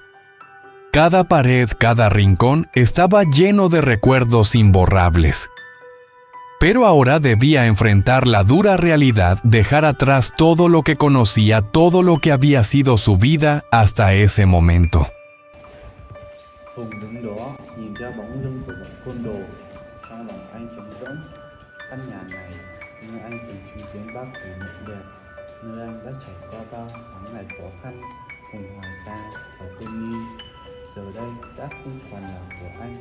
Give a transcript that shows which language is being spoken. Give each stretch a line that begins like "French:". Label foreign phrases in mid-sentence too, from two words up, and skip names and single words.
Spanish: Cada pared, cada rincón estaba lleno de recuerdos imborrables. Pero ahora debía enfrentar la dura realidad, dejar atrás todo lo que conocía, todo lo que había sido su vida hasta ese momento.
Vietnamese: Hùng đứng đó nhìn theo bóng lưng của bọn côn đồ, trong lòng anh trống rỗng. Căn nhà này, nơi anh từng chứng kiến bao kỷ niệm đẹp, nơi anh đã trải qua bao tháng ngày khó khăn cùng Hoài Ca và Tony, giờ đây đã không còn là của anh.